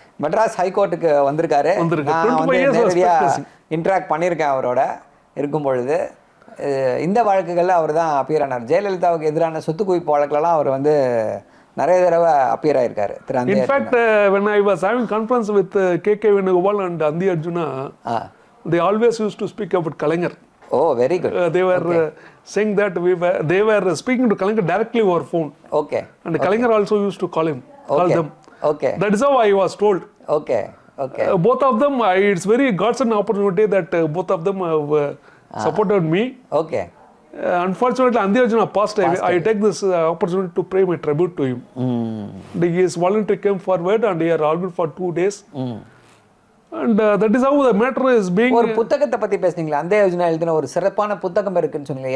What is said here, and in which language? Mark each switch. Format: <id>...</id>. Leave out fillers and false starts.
<ta>மெட்ராஸ் ஹைகோர்ட்டுக்கு வந்திருக்காரு. நான் வந்து நேரடியாக இன்ட்ராக்ட் பண்ணியிருக்கேன் அவரோட இருக்கும் பொழுது. இந்த வழக்குகளில் அவர் தான் அப்பியர் ஆனார். ஜெயலலிதாவுக்கு எதிரான சொத்து குவிப்பு வழக்குலாம் அவர் வந்து நிறைய தடவை அப்பியர் ஆயிருக்காரு.</ta> <en>In fact when I was having conference with K Venugopal and அந்தி Arjuna, they always used to speak about Kalaignar. Oh, very good. They were saying that they were speaking to Kalaignar directly over phone. Okay. And Kalaignar also used to call them. Okay. That is how I was told. Okay. Both of them, it's very godsend opportunity that both of them have supported me. Okay. Unfortunately, Andi Arjuna passed away. I take this opportunity to pay my tribute to him. His voluntary came forward and he had argued for 2 days. And that is how the matter is being.</en> <ta>ஒரு புத்தகத்தை பத்தி பேசுனீங்களா? அந்தி அர்ஜுனா எழுதின ஒரு சிறப்பான புத்தகம் இருக்குன்னு சொன்னீங்க.</ta>